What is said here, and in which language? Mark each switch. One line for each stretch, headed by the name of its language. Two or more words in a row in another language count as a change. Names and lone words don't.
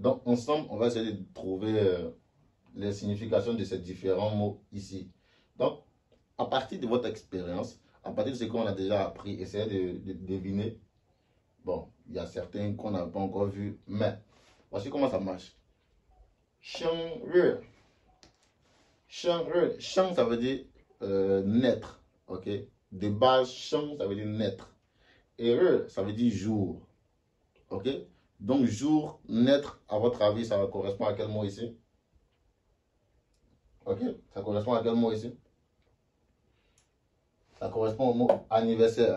French: Donc, ensemble, on va essayer de trouver les significations de ces différents mots ici. Donc, à partir de votre expérience, à partir de ce qu'on a déjà appris, essayez de deviner. Bon, il y a certains qu'on n'a pas encore vus, mais voici comment ça marche.
Chinese: 生日。生日.
French: Sheng, ça veut dire naître, ok? De base, Sheng, ça veut dire naître. Et Re, ça veut dire jour, ok? Donc, jour, naître, à votre avis, ça correspond à quel mot ici? Ok? Ça correspond à quel mot ici? Ça correspond au mot anniversaire.